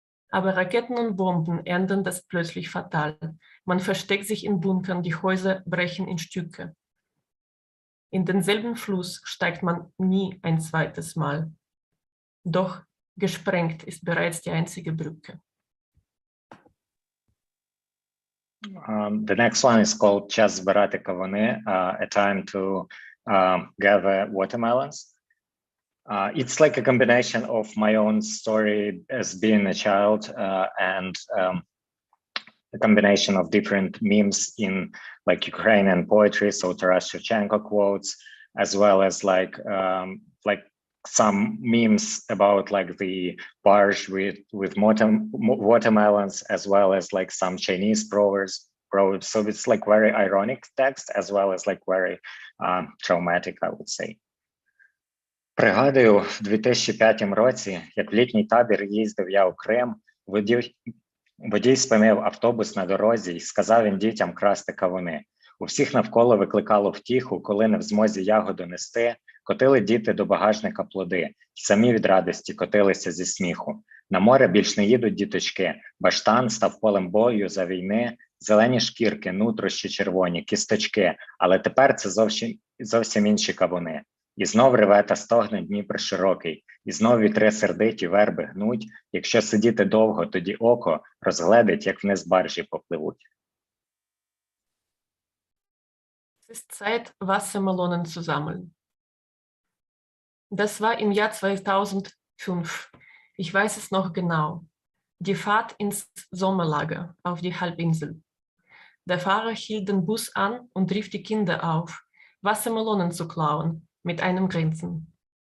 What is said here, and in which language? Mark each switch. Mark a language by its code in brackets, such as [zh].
[de] Aber Raketen und Bomben ändern das plötzlich fatal. Man versteckt sich in Bunkern, die Häuser brechen in Stücke. In denselben Fluss steigt man nie ein zweites Mal. Doch gesprengt ist bereits die einzige Brücke. [en] The next one is called [uk] Час збирати кавуни, [en] a time to gather watermelons. It's like a combination of my own story as being a child and a combination of different memes in like Ukrainian poetry, so Taras Shevchenko quotes, as well as like some memes about like the barge with watermelons, as well as like some Chinese proverbs. So it's like very ironic text, as well as like very traumatic, I would say. [uk] Пригадую, в 2005 році, як в літній табір їздив я у Крим, водій спинив автобус на дорозі і сказав він дітям красти кавуни. У всіх навколо викликало втіху, коли не в змозі ягоду нести, котили діти до багажника плоди, й самі від радості котилися зі сміху. На море більш не їдуть діточки, баштан став полем бою за війни, зелені шкірки, нутрощі червоні, кісточки, але тепер це зовсім інші кавуни. І знов реве та стогне Дніпр широкий, і знов вітри сердиті верби гнуть, якщо сидіти довго, тоді око розгледить, як вниз баржі попливуть. [de] Es ist Zeit, Wassermelonen zu sammeln. Das war im Jahr 2005. Ich weiß es noch genau. Die Fahrt ins Sommerlager auf die Halbinsel. Der Fahrer hielt den Bus an und rief die Kinder auf, Wassermelonen zu klauen, mit einem Grinsen.